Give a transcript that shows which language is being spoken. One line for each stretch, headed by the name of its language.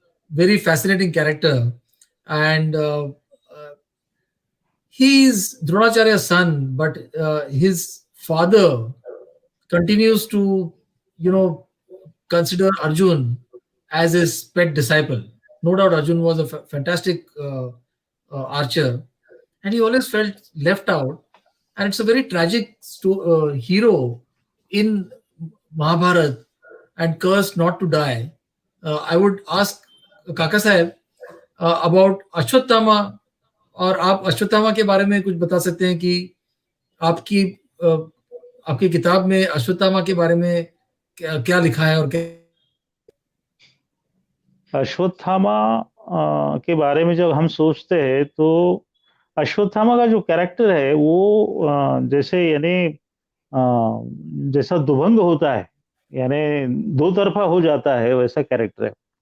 English: very fascinating character, and he is Dronacharya's son, but his father continues to, consider Arjun as his pet disciple. No doubt, Arjun was a fantastic archer, and he always felt left out. And it's a very tragic hero in Mahabharat and cursed not to die. I would ask Kaka Sahib about Ashwatthama,
Hindi: और आप अश्वत्थामा के बारे में कुछ बता सकते हैं कि आपकी आपकी किताब में अश्वत्थामा के बारे में क्या लिखा है और क्या अश्वत्थामा के बारे में जब हम सोचते हैं तो अश्वत्थामा का जो कैरेक्टर है वो जैसे यानी जैसा दुभंग होता है, यानी दो तरफा हो जाता है, वैसा कैरेक्टर है।